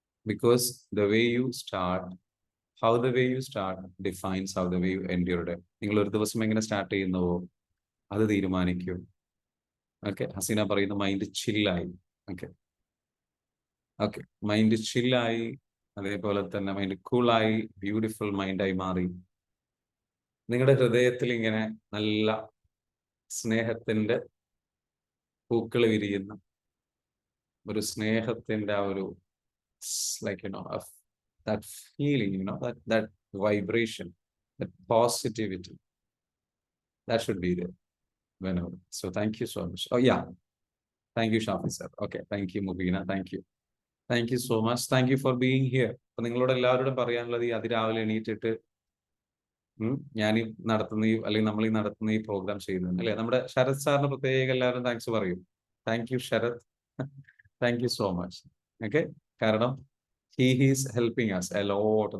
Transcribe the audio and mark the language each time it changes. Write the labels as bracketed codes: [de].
[en] Because the way you start, how the way you start defines how the way you end your day. [ml] നിങ്ങൾ ഒരു ദിവസം എങ്ങനെ start ചെയ്യുന്നുവോ അത് തീരുമാനിക്കും. Okay, Hasina പറയുന്ന മൈൻഡ് ചില്ലായി. ഓക്കെ, ഓക്കെ, മൈൻഡ് ചില്ലായി, അതേപോലെ തന്നെ മൈൻഡ് കൂളായി, ബ്യൂട്ടിഫുൾ മൈൻഡായി മാറി. നിങ്ങളുടെ ഹൃദയത്തിൽ ഇങ്ങനെ നല്ല സ്നേഹത്തിന്റെ പൂക്കൾ വിരിയുന്ന ഒരു സ്നേഹത്തിന്റെ ആ ഒരു [en] like that feeling, that vibration, that positivity, that should be there whenever. So thank you so much. Oh yeah, thank you Shafi sir. Okay, thank you Mubina. Thank you so much. Thank you for being here. [ml] അപ്പൊ നിങ്ങളോട് എല്ലാവരോടും പറയാനുള്ളത്, ഈ അതിരാവിലെ എണീറ്റിട്ട് ഞാൻ ഈ നടത്തുന്ന അല്ലെങ്കിൽ നമ്മൾ ഈ നടത്തുന്ന ഈ പ്രോഗ്രാം ചെയ്യുന്നത് അല്ലെ, നമ്മുടെ ശരത് സാറിന് പ്രത്യേകം എല്ലാവരും താങ്ക്സ് പറയും. [en] Thank you Sharath. Thank you so much. Okay, കാരണം he's helping us a lot.